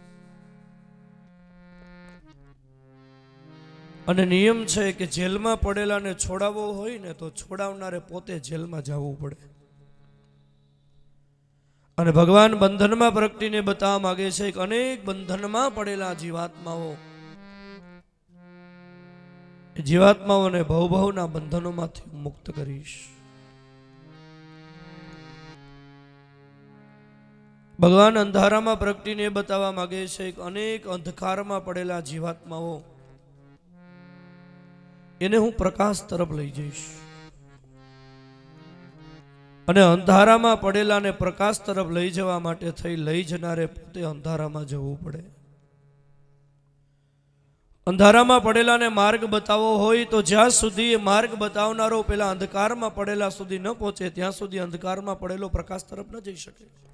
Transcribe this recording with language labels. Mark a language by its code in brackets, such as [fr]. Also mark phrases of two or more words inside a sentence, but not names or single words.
[gu] અને નિયમ છે કે જેલ મેં પડેલા ને છોડાવો હોય ને તો છોડાવનારે પોતે જેલ મેં જાવું પડે। અને ભગવાન બંધન મેં પ્રગટીને બતાવા માગે છે કે અનેક બંધન મેં પડેલા જીવાત્માઓને ભવ ભવના બંધનો માંથી મુક્ત કરીશ। ભગવાન અંધારા મેં પ્રગટીને બતાવા માગે છે કે અનેક અંધકાર મેં પડેલા જીવાત્માઓ એને હું પ્રકાશ તરફ લઈ જઈશ। અને અંધારામાં પડેલાને પ્રકાશ તરફ લઈ જવા માટે થઈ લઈ જનારે પોતે અંધારામાં જવું પડે. અંધારામાં પડેલાને માર્ગ બતાવવો હોય તો જ્યાં સુધી એ માર્ગ બતાવનારો પેલા અંધકારમાં પડેલા સુધી ન પહોંચે ત્યાં સુધી અંધકારમાં પડેલો પ્રકાશ તરફ ન જઈ શકે.